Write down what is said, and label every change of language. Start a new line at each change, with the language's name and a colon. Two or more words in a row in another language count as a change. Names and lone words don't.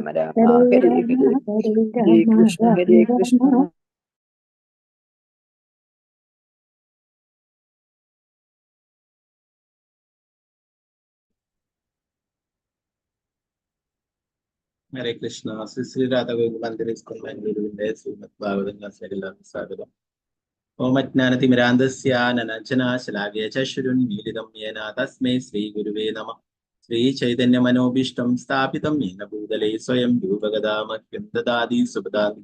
Sanskrit: Rama Rama, Hare Hare Rama Hare. Hare Hare Rama Krishna, Rama Hare Rama. Krishna. ഹരേ കൃഷ്ണ.
Malayalam: ശ്രീ രാധാഗോവിന്ദ മന്ദിര സ്കൂൾ ബാംഗ്ലൂരുവിന്റെ ശ്രീമദ് ഭാഗവതം ക്ലാസ്സിലേക്ക് എല്ലാവർക്കും സ്വാഗതം.
Sanskrit: ഓമജ്ഞാനതിമിരാന്തസ്യാനനഞ്ജനാശലാകയ ചക്ഷുരുന്മീലിതം യേന തസ്മൈ ശ്രീ ഗുരുവേ നമഃ. ശ്രീ ചൈതന്യ മനോഭീഷ്ടം സ്ഥാപിതം യേന ഭൂതലേ സ്വയം രൂപഗദാമഹ്യം ദദാതി സുപദാതി.